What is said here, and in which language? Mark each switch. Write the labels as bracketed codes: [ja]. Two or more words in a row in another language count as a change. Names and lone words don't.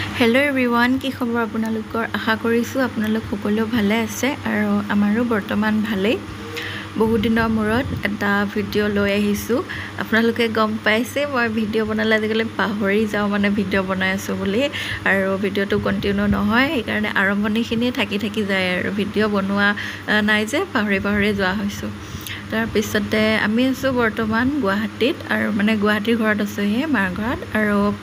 [en] hello everyone [as] কি খবৰ আপোনালোকৰ আশা কৰিছোঁ আপোনালোক সকলো ভালে আছে আৰু আমাৰো বৰ্তমান ভালে বহুত दिনৰ মূৰত এটা ভিডিও লৈ আহিছো আপোনালোকে গম পাইছে মই ভিডিও বনালে আজিকালি পাহৰি যাও মানে ভিডিও বনাই আছো বুলি আৰু ভিডিওটো কন্টিনিউ নহয় এই কাৰণে আৰম্ভণিখিনি থাকি যায় আৰু ভিডিও বনোৱা নাই যে পাহৰি যোৱা হৈছো তাৰ পিছতে আমি আছো বৰ্তমান গুৱাহাটীত আৰু মানে গুৱাহাটীৰ ঘৰত আছো হে মাৰ ঘৰত আৰু